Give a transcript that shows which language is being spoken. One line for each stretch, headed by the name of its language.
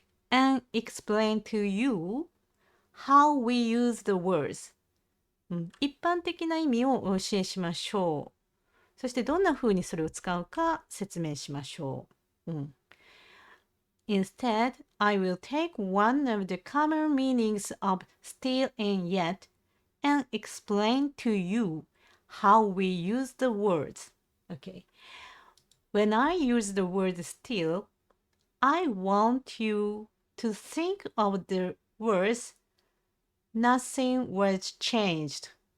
English: and explain to you how we use the words.
Japanese: 一般的な意味をお教えしましょう。そしてどんな風にそれを使うか説明しましょう。
English: Instead, I will take one of the common meanings of still and yet and explain to you how we use the words. Okay. When I use the word still, I want you to think of the words nothing was changed.